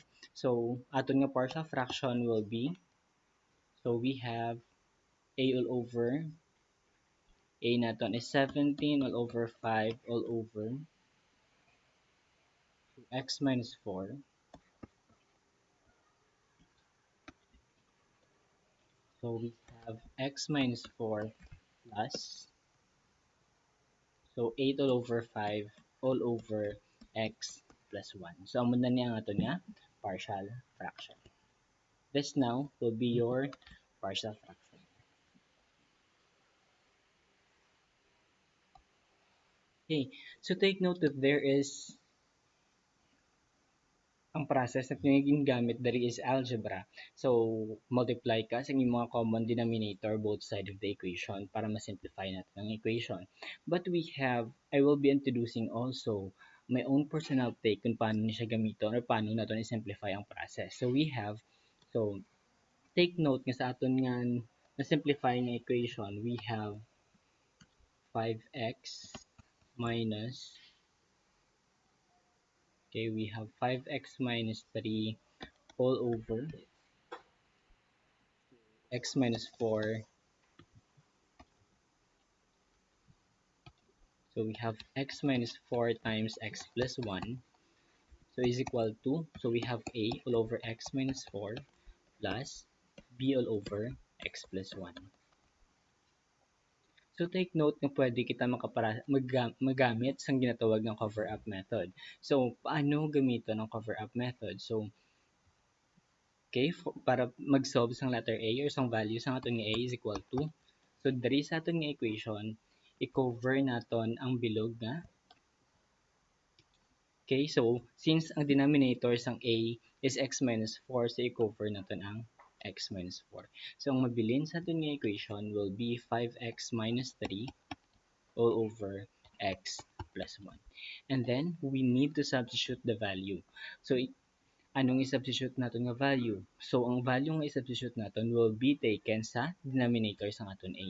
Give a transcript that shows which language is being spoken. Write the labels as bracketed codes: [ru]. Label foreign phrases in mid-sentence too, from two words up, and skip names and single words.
[en] So [hil] aton nga [en] partial fraction will be, so we have a all over, a naton is 17 all over 5 all over x minus 4. So we have x minus 4 plus, so 8 all over 5 all over x plus 1. [hil] So amo na niya ang aton nga [en] partial fraction. This now will be your partial fraction. Okay, so take note that there is ang process [hil] na pinaging gamit dari [en] is algebra. So, multiply [hil] ka sa inyong mga [en] common denominator both side of the equation [tl] para ma-simplify natin ang [en] equation. But we have, I will be introducing also my own personal take [hil] kung paano niya siya gamiton [en] or [tl] paano natin i-simplify ang process. [en] So, we have, so, take note [hil] nga sa aton nga na-simplify ng [en] equation, we have 5x minus, okay, we have 5x minus 3 all over x minus 4. So we have x minus 4 times x plus 1. So is equal to, so we have a all over x minus 4 plus b all over x plus 1. [hil] So [en] take note [hil] na pwede kita magamit sa ginatawag ng [en] cover-up method. [tl] So paano gamitin ang [en] cover-up method? [hil] So okay, para mag-solve sang letter A or sang value sang aton nga A [en] is equal to, [hil] so diri sa aton nga equation, i-cover naton ang bilog nga. Okay, so since ang denominator sang A is x minus 4, so i-cover natin ang x minus 4. [en] So [hil] ang mabilin sa atin nga [en] equation will be 5x minus 3 all over x plus 1. And then, we need to substitute the value. So, [tl] anong i-substitute natin nga value? [hil] So, ang value nga i-substitute natin [en] will be taken [hil] sa denominator sa aton A.